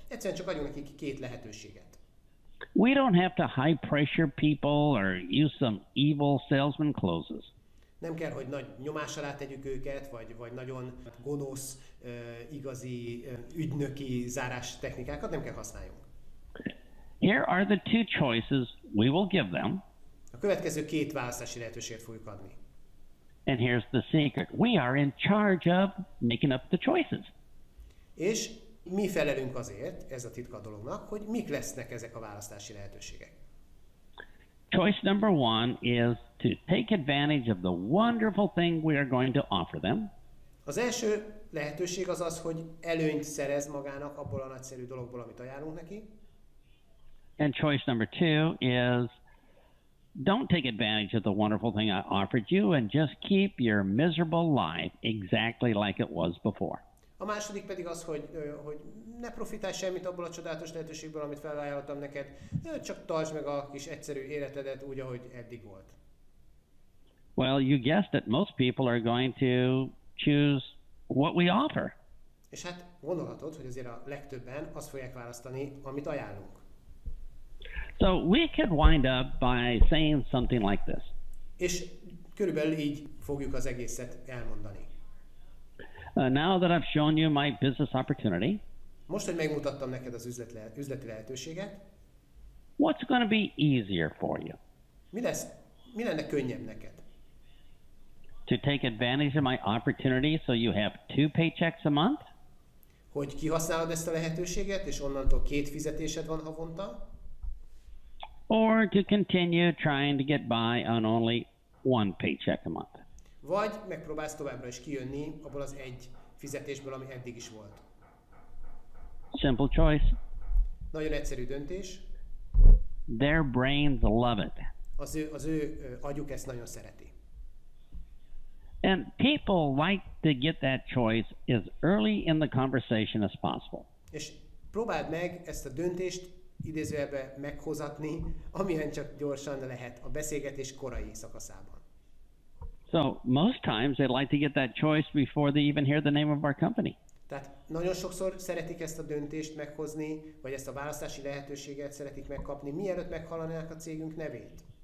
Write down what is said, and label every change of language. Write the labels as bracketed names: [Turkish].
[Hungarian] Egyszerűen csak adjunk nekik 2 lehetőséget. [English] We don't have to high pressure people or use some evil salesman closes. [Hungarian] Nem kell, hogy nagy nyomás alá tegyük őket, vagy nagyon gonosz, igazi ügynöki zárás technikákat nem kell használjunk. [English] Here are the 2 choices we will give them. [Hungarian] A következő 2 választási lehetőséget fogjuk adni. [English] And here's the secret. We are in charge of making up the choices. [Hungarian] És mi felelünk azért, ez a titka a dolognak, hogy mik lesznek ezek a választási lehetőségek. [English] Choice number 1 is to take advantage of the wonderful thing we are going to offer them. [Hungarian] Az első lehetőség az az, hogy előnyt szerez magának abból a nagyszerű dologból, amit ajánlunk neki. [English] And choice number 2 is don't take advantage of the wonderful thing I offered you and just keep your miserable life exactly like it was before. [Hungarian] A második pedig az, hogy ne profitálj semmit abból a csodálatos lehetőségből, amit felajánlottam neked, csak tartsd meg a kis egyszerű életedet úgy, ahogy eddig volt. [English] Well, you guessed it, most people are going to choose what we offer. [Hungarian] És hát gondolhatod, hogy azért a legtöbben azt fogják választani, amit ajánlunk. [English] So we could wind up by saying something like this. [Hungarian] És körülbelül így fogjuk az egészet elmondani. [English] Now that I've shown you my business opportunity, [Hungarian] most, hogy megmutattam neked az üzleti lehetőséget, [English] what's going to be easier for you? [Hungarian] Mi lenne könnyebb neked? [English] To take advantage of my opportunity so you have 2 paychecks a month? [Hungarian] Hogy kihasználod ezt a lehetőséget, és onnantól 2 fizetésed van havonta? [English] Or to continue trying to get by on only 1 paycheck a month? [Hungarian] Vagy megpróbálsz továbbra is kijönni abból az egy fizetésből, ami eddig is volt. [English] Simple choice. [Hungarian] Nagyon egyszerű döntés. [English] Their brains love it. [Hungarian] Az ő agyuk ezt nagyon szereti. [English] And people like to get that choice as early in the conversation as possible. [Hungarian] És próbáld meg ezt a döntést idézőjelbe meghozatni, amilyen csak gyorsan lehet a beszélgetés korai szakaszában. [English] So most times they like to get that choice before they even hear the name of our company. [Hungarian] Tehát nagyon sokszor szeretik ezt a döntést meghozni, vagy ezt a választási lehetőséget szeretik megkapni, mielőtt meghallanák a cégünk nevét.